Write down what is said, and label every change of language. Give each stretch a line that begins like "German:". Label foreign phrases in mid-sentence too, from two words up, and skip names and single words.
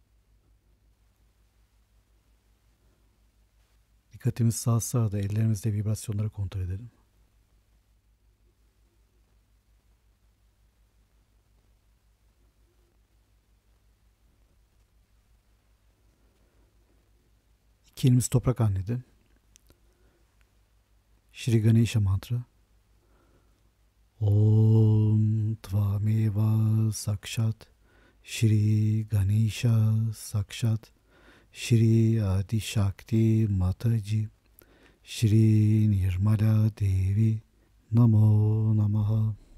Turkish: Dikkatimiz Sahasrara'da ellerimizde vibrasyonları kontrol edelim. İki elimiz toprak annede.
English: Shri Ganesha mantra.
Sanskrit: ॐ त्वमेव साक्षात् श्री गणेश साक्षात् श्री आदि शक्ति माताजी श्री निर्मला देवी नमो नमः.